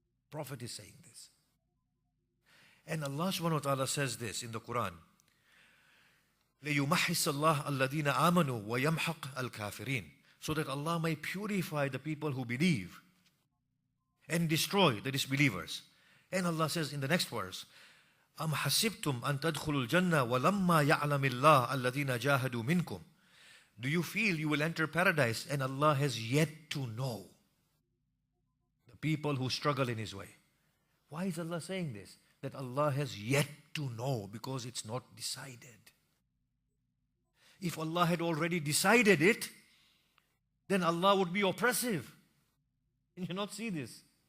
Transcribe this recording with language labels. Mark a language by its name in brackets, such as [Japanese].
[English] Prophet is saying this. And Allah subhanahu wa ta'ala says this in the Quran. [Arabic] لِيُمَحِّسَ اللَّهَ الَّذِينَ آمَنُوا وَيَمْحَقْ الْكَافِرِينَ. [English] So that Allah may purify the people who believe and destroy the disbelievers. And Allah says in the next verse, [Arabic] أَمْ حَسِبْتُمْ أَن تَدْخُلُوا الْجَنَّةَ وَلَمَّا يَعْلَمِ اللَّهَ الَّذِينَ جَاهَدُوا مِنْكُمْ. [English] Do you feel you will enter paradise and Allah has yet to know the people who struggle in His way? Why is Allah saying this? That Allah has yet to know, because it's not decided. If Allah had already decided it, then Allah would be oppressive. Can you not see this?